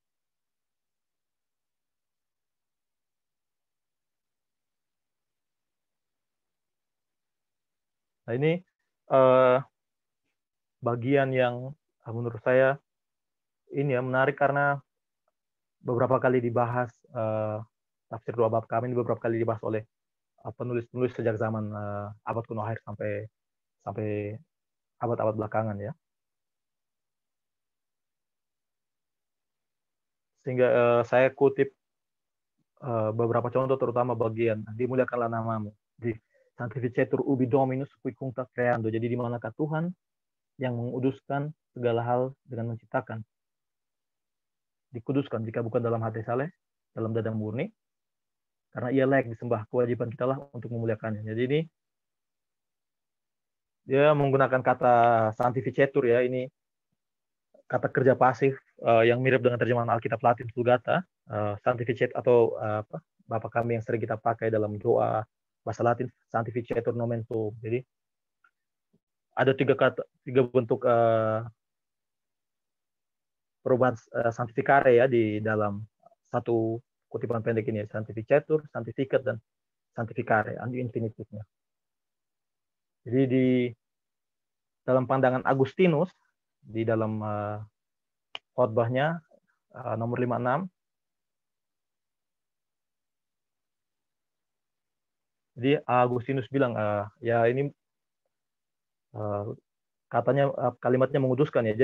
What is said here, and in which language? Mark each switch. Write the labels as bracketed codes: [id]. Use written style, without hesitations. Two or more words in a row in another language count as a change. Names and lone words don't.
[id] Nah ini bagian yang menurut saya ini ya menarik karena beberapa kali dibahas tafsir doa Bapa kami ini beberapa kali dibahas oleh penulis-penulis sejak zaman abad kuno akhir sampai abad-abad belakangan ya. Sehingga saya kutip beberapa contoh, terutama bagian dimuliakanlah namamu, di [la] Sanctificetur ubi Dominus qui cuncta creando. [id] Jadi di manakah Tuhan yang menguduskan segala hal dengan menciptakan. Dikuduskan jika bukan dalam hati saleh, dalam dada murni, karena ia layak disembah, kewajiban kita lah untuk memuliakannya. Jadi ini dia menggunakan kata Sanctificetur ya, ini kata kerja pasif yang mirip dengan terjemahan Alkitab Latin Vulgata, Sanctificet atau Bapa kami yang sering kita pakai dalam doa bahasa Latin, [la] Sanctificetur nomen tuum. [id] Jadi ada tiga bentuk perubahan sanctificare ya di dalam satu kutipan pendek ini, Sanctificetur, Sanctificate, dan Sanctificare, infinitifnya. Jadi di dalam pandangan Agustinus, di dalam khotbahnya nomor 56, jadi Agustinus bilang ya ini katanya kalimatnya menguduskan ya.